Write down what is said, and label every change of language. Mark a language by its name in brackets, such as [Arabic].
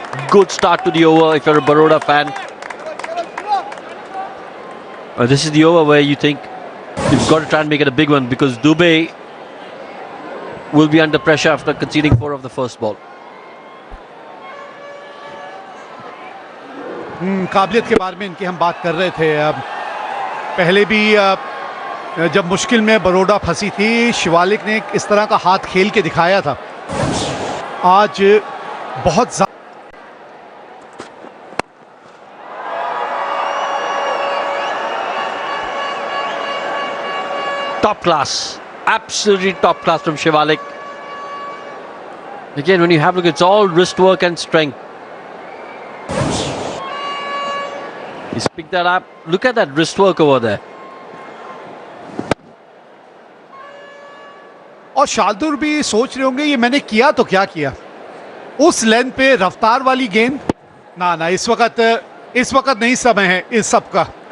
[English] Good start to the over if you're a Baroda fan. This is the over where you think you've got to try and make it a big one, because Dubey will be under pressure after conceding 4 of the first ball. [Hindi] काबिलियत के बारे में इनकी हम बात कर रहे थे। अब पहले भी जब मुश्किल में बरोडा फंसी थी, शिवालिक ने इस तरह का हाथ खेल के दिखाया था। आज बहुत [English] Top class, absolutely top class from Shivalik. Again, when you have a look, it's all wrist work and strength. He's picked that up. Look at that wrist work over there. [Hindi] और शार्दुल भी सोच रहे होंगे ये मैंने किया तो क्या किया, उस लेंथ पे रफ्तार वाली गेंद ना ना, इस वक्त नहीं समय है इस सब का।